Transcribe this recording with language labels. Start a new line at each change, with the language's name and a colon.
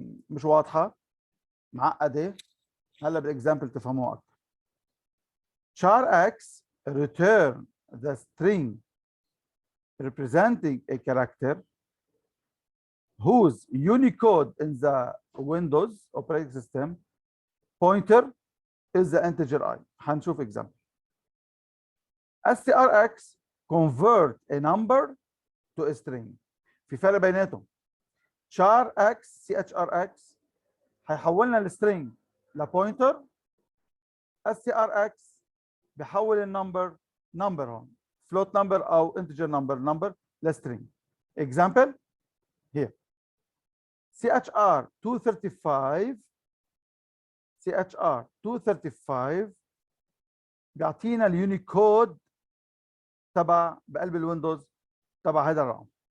Arabic: مش واضحة؟ معقدة؟ هلا بالاكزامبل تفهموها أكثر.
English: char x return the string representing a character whose Unicode in the Windows operating system pointer is the integer I.
Arabic: هنشوف
English: example. strx convert a number to a string.
Arabic: في فرق بيناتهم. char x chrx هيحولنا السترينج لبوينتر، strx بحول النمبر هون float number او integer number لسترينج.
English: example here
Arabic: chr 235 بيعطينا اليونيكود تبع بقلب الويندوز تبع هذا الرقم.